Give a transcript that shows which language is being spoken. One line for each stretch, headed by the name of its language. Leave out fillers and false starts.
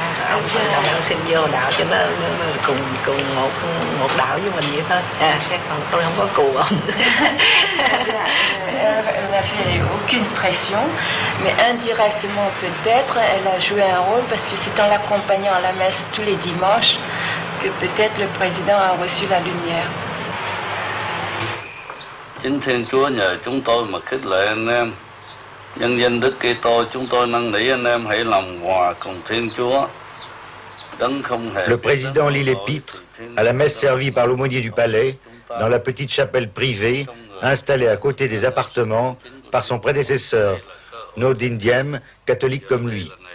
Vietnamese: Ông xin vô đạo cho nó cùng một đạo với mình vậy thôi. Còn tôi không có cù ông.
French: Elle n'a fait aucune pression, mais indirectement peut-être elle a joué un rôle parce que c'est en l'accompagnant à la messe tous les dimanches que peut-être le président a reçu la lumière.
Vietnamese: Chính Thiên Chúa nhờ chúng tôi mà khích lệ anh em. Nhân danh Đức Kitô, chúng tôi năn nỉ anh em hãy làm hòa cùng Thiên Chúa.
French: Le président lit l'épître à la messe servie par l'aumônier du palais dans la petite chapelle privée installée à côté des appartements par son prédécesseur, Nodin Diem, catholique comme lui.